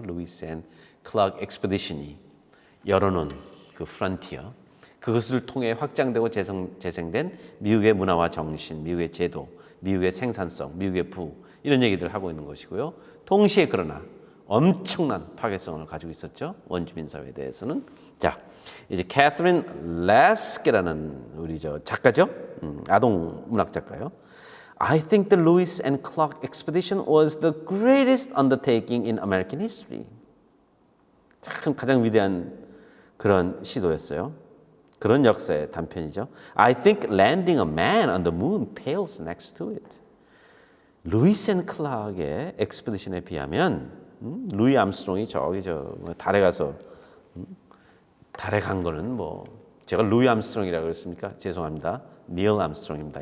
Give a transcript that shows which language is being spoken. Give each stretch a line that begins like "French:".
Korean: 루이스 앤 클락 익스페디션이 열어놓은 그 프론티어, 그것을 통해 확장되고 재생된 미국의 문화와 정신, 미국의 제도, 미국의 생산성, 미국의 부 이런 얘기들을 하고 있는 것이고요. 동시에 그러나 엄청난 파괴성을 가지고 있었죠. 원주민 사회에 대해서는. 자, 이제 캐서린 레스케라는 우리 작가죠. 아동 문학 작가요.
English: I think the Lewis and Clark expedition was the greatest undertaking in American history.
Korean: 참 가장 위대한 그런 시도였어요. 그런 역사의 단편이죠.
English: I think landing a man on the moon pales next to it.
Korean: 루이스 앤 클락의 엑스피디션에 비하면 루이 암스트롱이 달에 가서 달에 간 거는 뭐 제가 루이 암스트롱이라고 그랬습니까? 죄송합니다. 닐 암스트롱입니다.